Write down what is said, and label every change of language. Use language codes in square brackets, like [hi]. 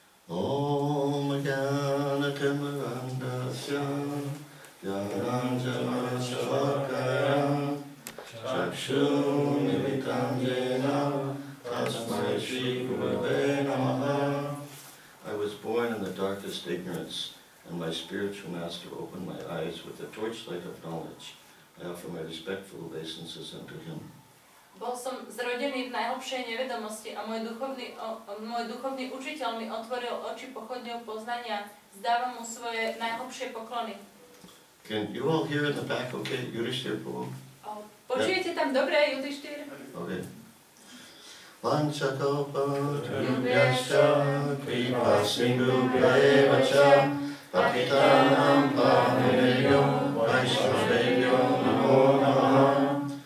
[sa] Om Jnana Timirandasya Jnananjana Shalakaya Chakshunmilitam Yena Tasmai Shri Gurave Namaha. [en] I was born in the darkest ignorance, and my spiritual master opened my eyes with the torchlight of knowledge. I offer my respectful obeisances unto him. [sk] Bol som zrodený v najhlbšej nevedomosti a môj duchovný učiteľ mi otvoril oči pochodňou poznania. Zdávam mu svoje najhlbšie poklony. [en] Can you all hear in the back, okay? Yudhishthira Prabhu? [sk] Počujete tam dobre, Yudhishthira? [sa] Okay. Vanchakalpatarubhyascha kripa sindhubhya cha patitanam pavanebhyo vaishnavebhyo namo namaha.